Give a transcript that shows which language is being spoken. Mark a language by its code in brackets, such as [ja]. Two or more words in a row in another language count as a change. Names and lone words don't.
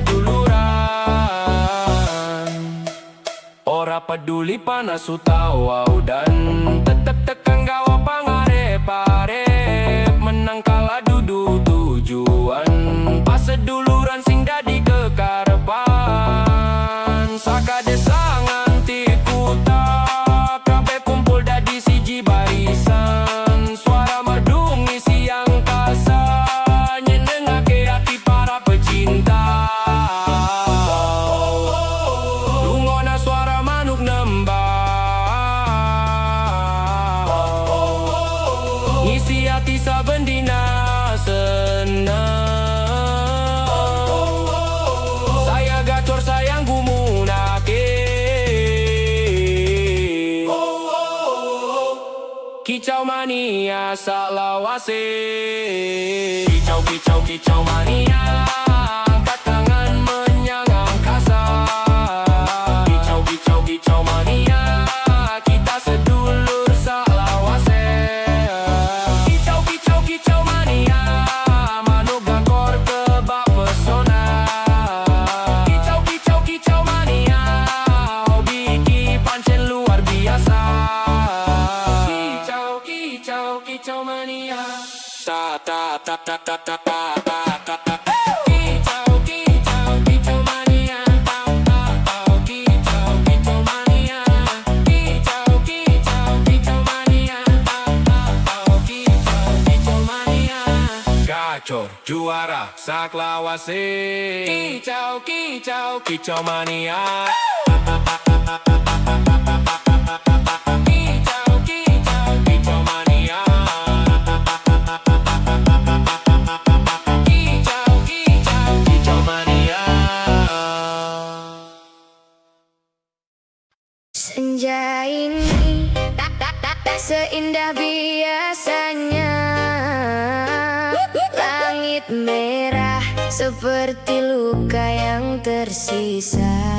[jv] seduluran Ora peduli panas utawa udan Tetep tekan gawa pangarep-arep Menang kalah dudu tujuan Pas seduluran sing dadi kekarepan Sakade sanganti kuta Kabeh kumpul dadi siji barisan Suara merdu ngisi angkasa Nyenengake hati para pecinta Lungona suara manuk nembang Ngisi hati saben dina senang Saya gacor sayang gumunake Kicau mania salawase Kicau mania Angkat tangan menyang angkasa Kicau mania Kita sedulur salawase Kicau mania Manuk gakor kebak pesona Kicau mania Hobi iki pancen [id] luar biasa Kicau mania Ta ta ta ta ta ta ta ta ta ta [jv] Kicau mania Kicau mania Kicau mania Kicau mania Gacor juara saklawase Kicau mania Kicau mania Kicau mania [id] Senja ini tak seindah biasanya Langit merah seperti luka yang tersisa